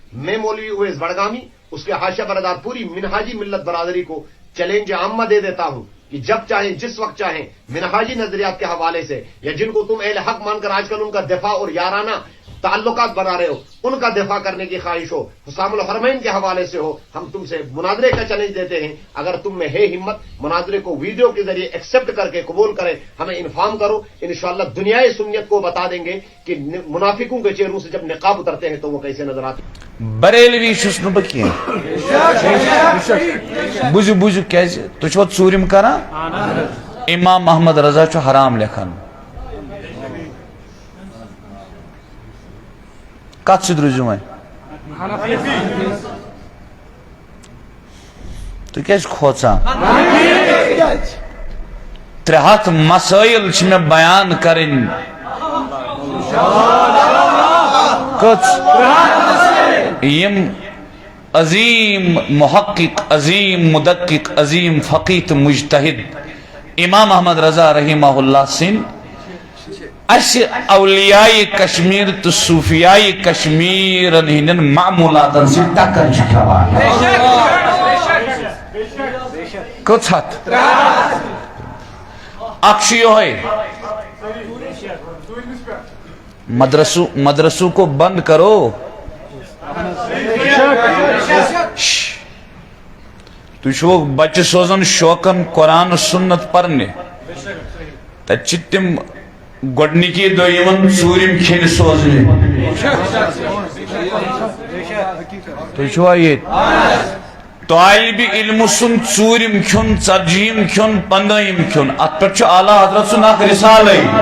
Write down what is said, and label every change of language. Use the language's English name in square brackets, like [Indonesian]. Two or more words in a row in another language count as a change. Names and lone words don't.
[Urdu] میں مولوی اویس بڑگامی اس کے حاشیہ برادر پوری منہاجی ملت برادری کو چیلنج عامہ دے دیتا ہوں کہ جب چاہیں جس وقت چاہیں منہاجی نظریات کے حوالے سے یا جن کو تم اہل حق مان کر آج کل ان کا دفاع اور یارانہ تعلقات بنا رہے ہو ان کا دفاع کرنے کی خواہش ہو، حسام الحرمین کے حوالے سے ہو، ہم تم سے مناظرے کا چیلنج دیتے ہیں. اگر تم میں ہے ہمت مناظرے کو ویڈیو کے ذریعے ایکسپٹ کر کے قبول کرے ہمیں انفارم کرو. انشاءاللہ دنیائے سنیت کو بتا دیں گے کہ منافقوں کے چہروں سے جب نقاب اترتے ہیں تو وہ کیسے نظر آتے ہیں. [Kashmiri] بریلوی چھس نہ بہ کینٛہہ بوٗزِو بوٗزِو کیٛازِ تُہۍ چھِوا ژوٗرِم کران؟ امام محمد رضا چھُ حرام لیکھان کتھ سۭتۍ روٗزِو وۄنۍ تُہۍ کیٛازِ کھوژان 300 مسائل چھِ مےٚ بیان کَرٕنۍ کٔژ یم عظیم محقق عظیم مدقق عظیم فقیہ تہٕ مجتہد امام احمد رضا رحمہ اللہ سن اس اولیاء کشمیر تو صوفیاء کشمیرن ہندن معمولاتن سے ٹکر چھ کھیوان کٔژ ہتھ اکھ چھُ یہوے [Urdu] مدرسوں کو بند کرو. [Kashmiri] تُہۍ چھُو بچہ سوزان شوقن قرآن سنت پرنہِ تتہِ چھِ تِم گۄڈنِکی دۄہ یِوان ژوٗرِم کھیٚنہِ سوزنہِ. تُہۍ چھُوا ییٚتہِ طالبِ علمہٕ سُنٛد ژوٗرِم کھیوٚن ژتجیٖم کھیوٚن 15یِم کھیوٚن اتھ پٮ۪ٹھ چھُ اعلیٰ حضرت سُنٛد اکھ رسالے.